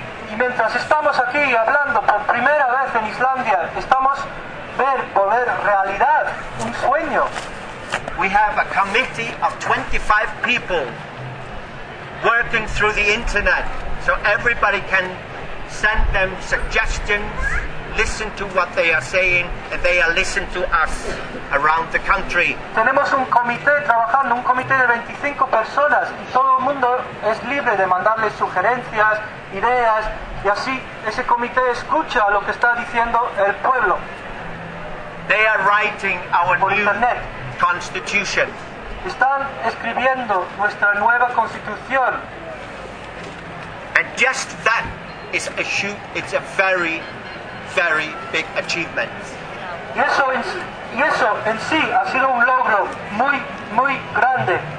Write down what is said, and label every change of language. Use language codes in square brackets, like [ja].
[es] Y mientras estamos aquí hablando por primera vez en Islandia, estamos ver realidad, un sueño. [en] We have a committee of 25 people working through the internet so everybody can send them suggestions, listen to what they are saying, and they are listening to us around the country. [es] Tenemos un comité trabajando, un comité de 25 personas, y todo el mundo es libre de mandarles sugerencias, ideas, y así ese comité escucha lo que está diciendo el pueblo. [en] They are writing our new constitution. [es] Están escribiendo nuestra nueva constitución. [en] And just that is a huge, it's a very, very big achievement. [es] Y eso en sí ha sido un logro muy, muy grande.